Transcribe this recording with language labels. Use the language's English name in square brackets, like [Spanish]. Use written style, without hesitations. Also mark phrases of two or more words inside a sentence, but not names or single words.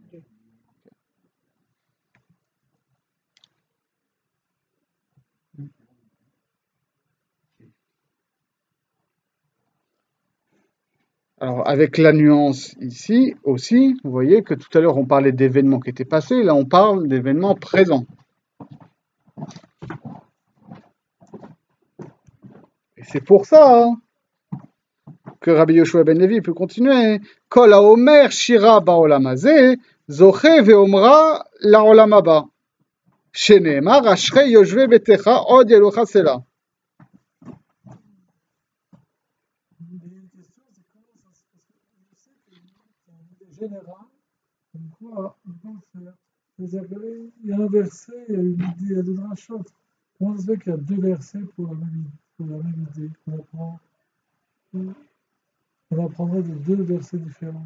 [French] Alors, avec la nuance ici aussi, vous voyez que tout à l'heure on parlait d'événements qui étaient passés, là on parle d'événements présents. Et c'est pour ça que Rabbi Yoshua ben Levi peut continuer. [Hebrew] כל האומר שירה בעולם הזה זוכה ואומרה לעולם הבא. שנאמר אשרי יושבי ביתך עוד יהללוך סלה. [French] Général, comme quoi on peut faire. C'est-à-dire qu'il y a un verset, il y a deux drachotes. Comment ça se fait qu'il y a deux versets pour la même idée on apprendrait de deux versets différents.